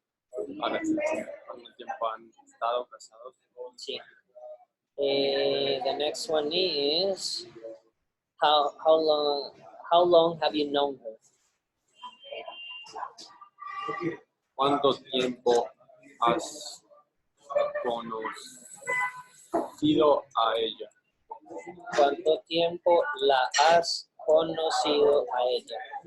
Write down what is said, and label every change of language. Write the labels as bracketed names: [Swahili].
[Spanish] ¿Cuánto tiempo han estado casados? Sí. [English] The next one is, how long have you known her? [Spanish] ¿Cuánto tiempo has conocido a ella? ¿Cuánto tiempo la has conocido a ella?